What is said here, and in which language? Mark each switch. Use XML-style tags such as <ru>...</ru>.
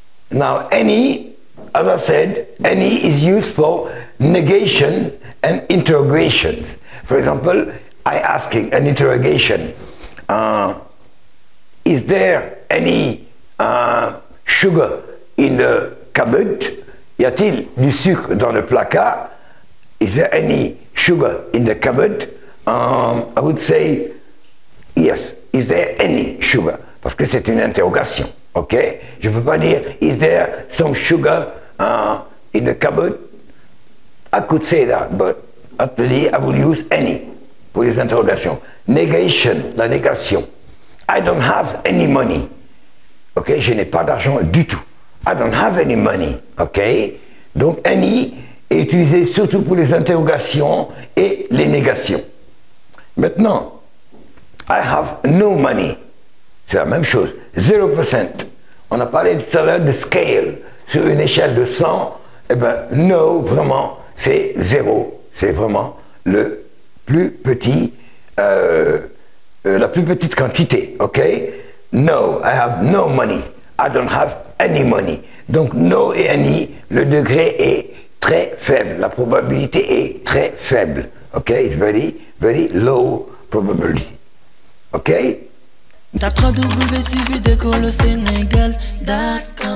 <en>Now, any, as I said, any is used for negation and interrogations. For example, I asking an interrogation, is there any sugar in the cupboard?</en> <fr>Y a-t-il du sucre dans le placard?</fr> <en>Is there any sugar in the cupboard? I would say yes. Is there any sugar?</en> <fr>Parce que c'est une interrogation.</fr> <en>Ok?</en> <fr>Je ne peux pas dire</fr> <en>is there some sugar in the cupboard? I could say that, but actually I will use any</en> <fr>pour les interrogations.</fr> <en>Negation,</en> <fr>la négation.</fr> <en>I don't have any money. Ok?</en> <fr>Je n'ai pas d'argent du tout.</fr> <en>I don't have any money.</en> <fr>Ok? Donc any est utilisé surtout pour les interrogations et les négations. Maintenant,</fr> <en>I have no money.</en> <fr>C'est la même chose. 0%. On a parlé tout à l'heure de scale. Sur une échelle de 100, eh bien, no, vraiment, c'est 0. C'est vraiment le plus petit, la plus petite quantité. OK?</fr> <en>No, I have no money. I don't have any money.</en> <fr>Donc, no et any, le degré est très faible. La probabilité est très faible.</fr> <en>OK? It's very, very low probability. OK?</en> <fr>Tape www.suividecolosénégal.com</fr>